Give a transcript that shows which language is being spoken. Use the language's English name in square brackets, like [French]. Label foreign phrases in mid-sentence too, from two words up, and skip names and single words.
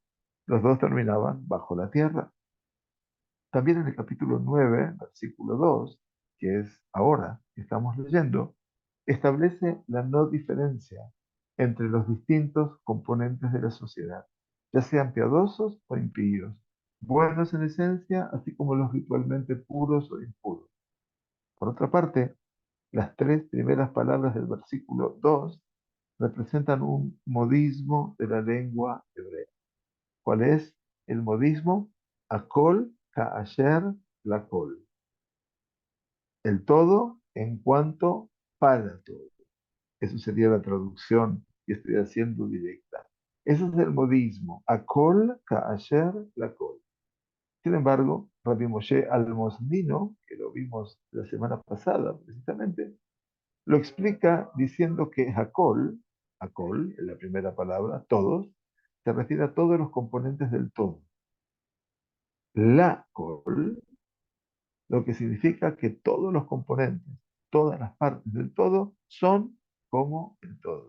[Spanish] Los dos terminaban bajo la tierra. También en el capítulo 9, versículo 2, que es ahora que estamos leyendo, establece la no diferencia entre los distintos componentes de la sociedad, ya sean piadosos o impíos, buenos en esencia, así como los ritualmente puros o impuros. Por otra parte, las tres primeras palabras del versículo 2 representan un modismo de la lengua hebrea. ¿Cuál es el modismo? [Hebrew] הכל כאשר לכל. [Spanish] El todo en cuanto para todo. Eso sería la traducción que estoy haciendo directa. Ese es el modismo. [Hebrew] הכל כאשר לכל. [Spanish] Sin embargo, Rabbi Moshe Almosnino, que lo vimos la semana pasada precisamente, lo explica diciendo que Hakol, en la primera palabra, todos, se refiere a todos los componentes del todo. [Hebrew] לכל, [Spanish] lo que significa que todos los componentes, todas las partes del todo, son como el todo.